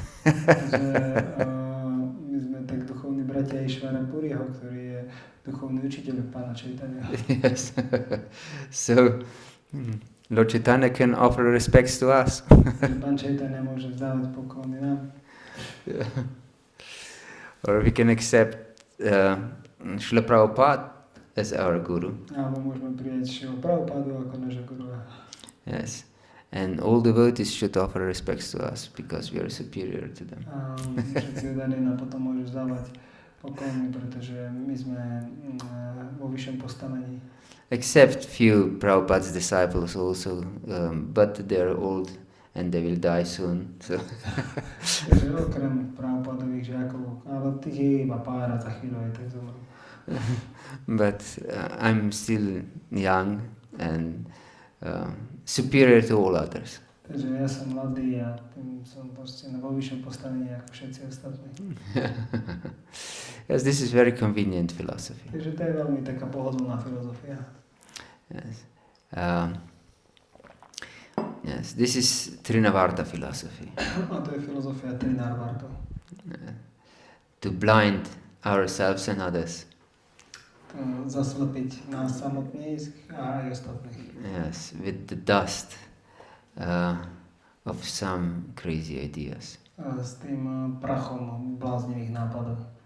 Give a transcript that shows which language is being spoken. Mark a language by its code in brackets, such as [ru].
[sk] Takže my sme tak duchovní bratia Ishvara Puriho, ktorý je duchovný učiteľ Pána Chaitanya. [en] Yes. So Lord Chaitanya can offer respects to us. [sk] Pán Chaitanya môže vzdávať poklony nám. [en] Or we can accept Srila Prabhupada as our guru. [sk] Alebo môžeme prijať Srila Prabhupádu ako nášho gurua. [en] Yes. And all devotees should offer respects to us because we are superior to them. [sk] Všetci odaní nám potom môžu vzdávať poklony, pretože my sme vo vyššom postavení. [en] Except few Prabhupada's disciples also, but they are old and they will die soon. So [sk] Takže okrem Prabhupádových žiakov, ale tých je iba pár a za chvíľu aj tak zomrú. [en] But I'm still young and superior to all others. [sk] Takže ja som mladý a tým som proste vo vyššom postavení ako všetci ostatní. [en] Yes, this is very convenient philosophy. [sk] Takže to je veľmi taká pohodlná filozofia. [en] Yes. Yes, this is Trinavarta philosophy. [sk] A to je filozofia Trinavarta. [en] To blind ourselves and others. [sk] Zaslepiť nás samotných a aj ostatných. [en] Yes, with the dust of some crazy ideas. [sk] S tým prachom bláznivých nápadov.